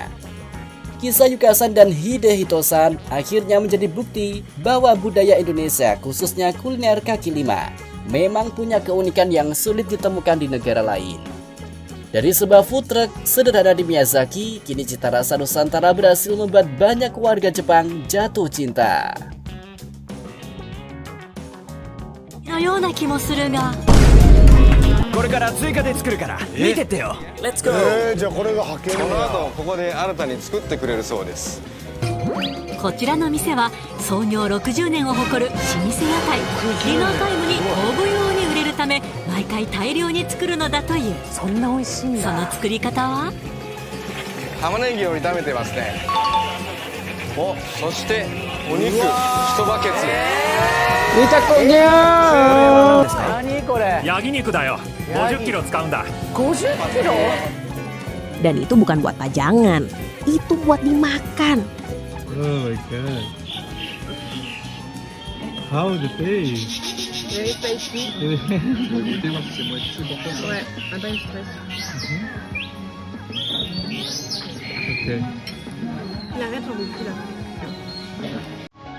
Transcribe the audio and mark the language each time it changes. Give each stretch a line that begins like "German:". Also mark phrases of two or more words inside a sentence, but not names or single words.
Indonesian: Kisah Yukasan dan Hidehito-san akhirnya menjadi bukti bahwa budaya Indonesia, khususnya kuliner kaki lima, memang punya keunikan yang sulit ditemukan di negara lain. Dari sebuah
English: food truck
Indonesian: sederhana di Miyazaki, kini cita rasa Nusantara berhasil membuat banyak warga Jepang jatuh cinta.
Japanese: のような気もするがこれから追加で作るから見てってよ。
English: Let's go.
Japanese: じゃあこれが派遣この後ここで新たに作ってくれるそうです。こちらの店は創業60年を誇る老舗屋台ディナータイムに大分用に売れるため毎回大量に作るのだという。そんな美味しいんその作り方は玉ねぎを炒めてますね。お、そしてお肉1バケツ。何これ。ヤギ肉だよ。50キロ使うんだ。 50キロ
Indonesian: Dan itu bukan buat pajangan, itu buat dimakan.
English: Oh my god. How the taste? Very tasty. Okay.
French: La mettre au bout là.